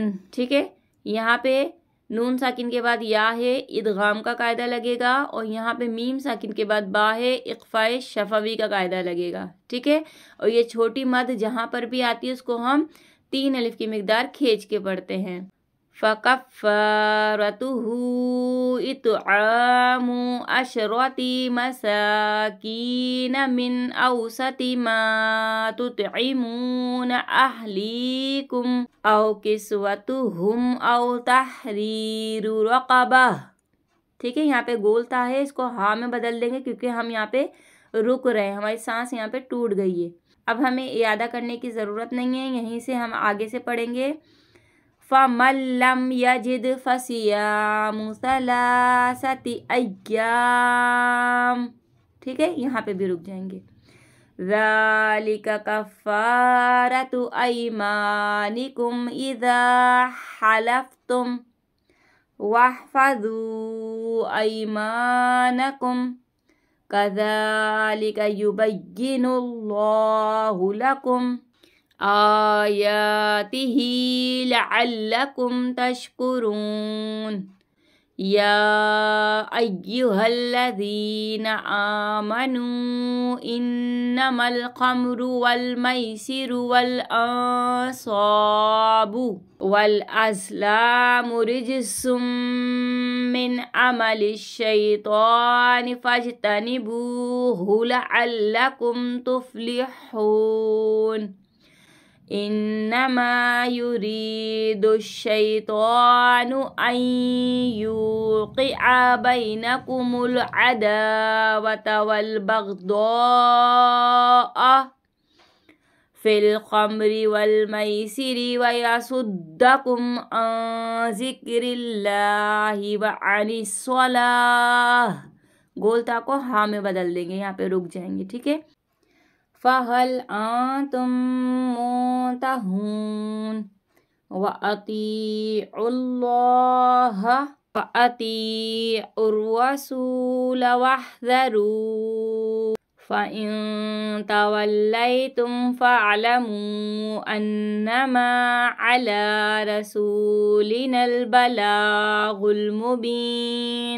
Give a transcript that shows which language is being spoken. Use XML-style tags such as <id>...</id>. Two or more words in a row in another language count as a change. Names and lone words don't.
<hi>ठीक है, यहाँ पे नून साकिन के बाद या है, इदगाम का कायदा लगेगा, और यहाँ पे मीम साकिन के बाद बा है, इख्फाए शफवी का कायदा लगेगा। ठीक है, और ये छोटी मद जहाँ पर भी आती है उसको हम 3 अलिफ की मिकदार खींच के पढ़ते हैं।</hi> <ar>فكفارته إطعام عشرة مساكين من أوسط ما تطعمون أهليكم أو كسوتهم أو تحرير رقبة.</ar> <hi>ठीक है, यहाँ पे गोलता है, इसको हा में बदल देंगे क्योंकि हम यहाँ पे रुक रहे हैं, हमारी सांस यहाँ पे टूट गई है। अब हमें इयादा करने की ज़रूरत नहीं है, यहीं से हम आगे से पढ़ेंगे।</hi> <ar>فمن لم يجد فصيام ثلاثة أيام.</ar> <hi>ठीक है, यहाँ पे भी रुक जाएंगे।</hi> <ar>ذلك كفارة أيمانكم إذا حلفتم واحفظوا أيمانكم كذلك يبين الله لكم آياته لعلكم تشكرون. يا أيها الذين آمنوا إنما الخمر والميسر والأنصاب والأزلام رجس من عمل الشيطان فاجتنبوه لعلكم تفلحون. إنما يريد الشيطان أن يوقع بينكم العداوة والبغضاء في الخمر والميسر ويصدكم عن ذكر الله وعن الصلاة.</ar> <hi>गोलता को हा में बदल देंगे, यहाँ पे रुक जाएंगे। ठीक है,</hi> <ar>فهل أنتم منتهون وأطيعوا الله وَأَطِيعُوا الرَّسُولَ وَاحْذَرُوا فَإِن تَوَلَّيْتُمْ فَاعْلَمُوا أَنَّمَا عَلَى رَسُولِنَا الْبَلَاغُ الْمُبِينُ</ar>